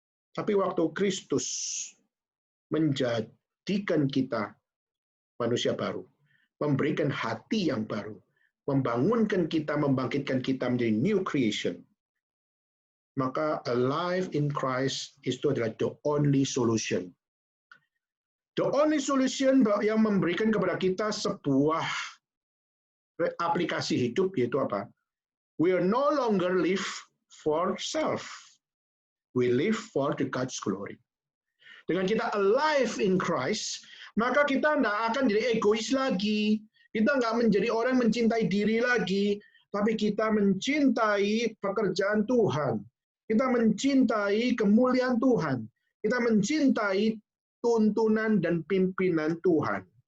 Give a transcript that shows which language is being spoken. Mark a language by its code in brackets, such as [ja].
[id] Tapi waktu Kristus menjadikan kita manusia baru, memberikan hati yang baru, membangunkan kita, membangkitkan kita menjadi [en] new creation, [id] maka [en] alive in Christ [id] itu adalah [en] the only solution. The only solution [id] yang memberikan kepada kita sebuah aplikasi hidup, yaitu apa? [en] We are no longer live for self. We live for the God's glory. [id] Dengan kita [en] alive in Christ, [id] maka kita tidak akan jadi egois lagi. Kita nggak menjadi orang mencintai diri lagi, tapi kita mencintai pekerjaan Tuhan. Kita mencintai kemuliaan Tuhan. Kita mencintai tuntunan dan pimpinan Tuhan.